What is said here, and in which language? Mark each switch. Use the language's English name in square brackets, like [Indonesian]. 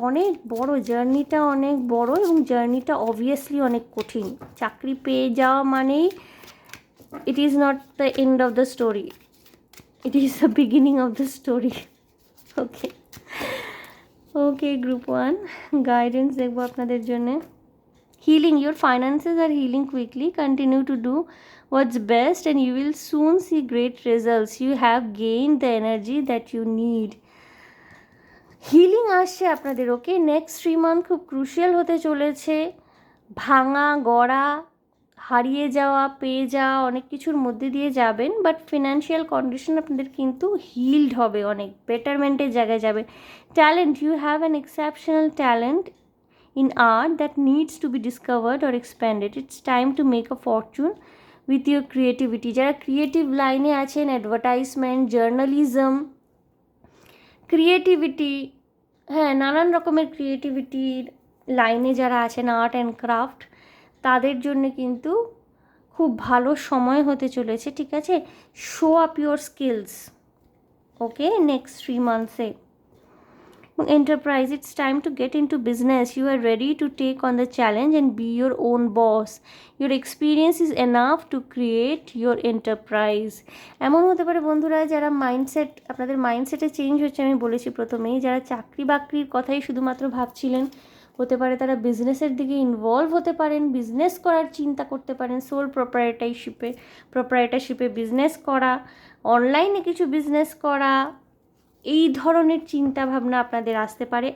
[Bangla] অনেক বড় জার্নিটা, অনেক বড়, এবং জার্নিটা অবভিয়াসলি অনেক কঠিন। চাকরি পেয়ে যাওয়া মানেই [English] It is not the end of the story, it is the beginning of the story. [Bangla] Okay group one, guidance দেখবো আপনাদের জন্যে। [English] Healing, your finances are healing quickly. Continue to do what's best and you will soon see great results. You have gained the energy that you need. [Bangla] Healing আসছে আপনাদের। ওকে, next 3 month খুব crucial হতে চলেছে। ভাঙা গড়া, হারিয়ে যাওয়া, পেয়ে যাওয়া, অনেক কিছুর মধ্যে দিয়ে যাবেন, বাট ফিনান্সিয়াল কন্ডিশন আপনাদের কিন্তু হিলড হবে, অনেক বেটারমেন্টের জায়গায় যাবে। [English] Talent, you have an exceptional talent in art that needs to be discovered or expanded. It's time to make a fortune with your creativity. [Bangla] যারা ক্রিয়েটিভ লাইনে আছেন, অ্যাডভার্টাইজমেন্ট, জার্নালিজম, ক্রিয়েটিভিটি, হ্যাঁ নানান রকমের ক্রিয়েটিভিটির লাইনে যারা আছেন, আর্ট অ্যান্ড ক্রাফট, তাদের জন্য কিন্তু খুব ভালো সময় হতে চলেছে। ঠিক আছে, [English] Show up your skills. [Bangla] Okay, next 3 মান্থসে। [English] Enterprise, it's time to get into business. You are ready to take on the challenge and be your own boss. Your experience is enough to create your enterprise. [Bangla] এমন হতে পারে বন্ধুরা, যারা mindset, আপনাদের মাইন্ডসেটে change হচ্ছে, আমি বলেছি প্রথমেই, যারা চাকরি বাকরির কথাই শুধুমাত্র ভাবছিলেন, হতে পারে তারা বিজনেসের দিকে ইনভলভ হতে পারেন, বিজনেস করার চিন্তা করতে পারেন, সোল প্রোপ্রাইটারশিপে বিজনেস করা, অনলাইনে কিছু বিজনেস করা, এই ধরনের চিন্তা ভাবনা আপনাদের আসতে পারে।